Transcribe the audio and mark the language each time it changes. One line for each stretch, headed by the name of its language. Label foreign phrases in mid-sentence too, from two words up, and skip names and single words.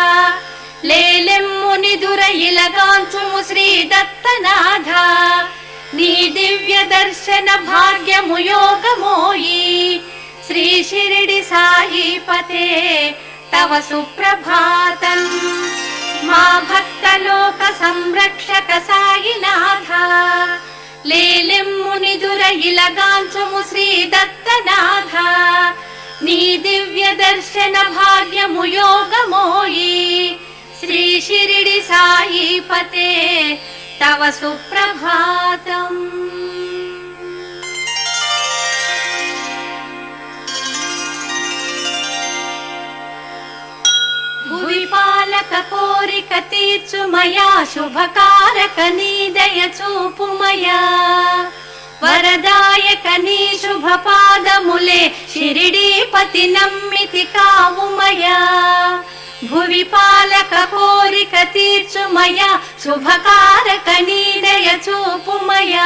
Telugu: లేలెమ్ము నిదుర ఇలగాంచుము శ్రీ దత్తనాథ నీ దివ్య దర్శన భాగ్యము యోగమోయి
Sanskrit: శ్రీ షిరిడి సాయిపతే తవ సుప్రభాతం
Telugu: మా భక్తలోక సంరక్షక సాయినాథ లేలెమ్ము నిదుర ఇలగాంచుము శ్రీ దత్తనాథ నీ దివ్య దర్శన భాగ్యము యోగమోయి
Sanskrit: श्री शिरिडि साईपते तव सुप्रभातं
Telugu: భువి పాలక కోరిక తీర్చుమయా శుభకారక నీ దయ చూపుమయా వరదాయక నీ శుభ పాదములే షిరిడీపతి నమ్మితి కావుమయా భువి పాలక కోరిక తీర్చుమయా శుభకారక నీ దయ చూపుమయా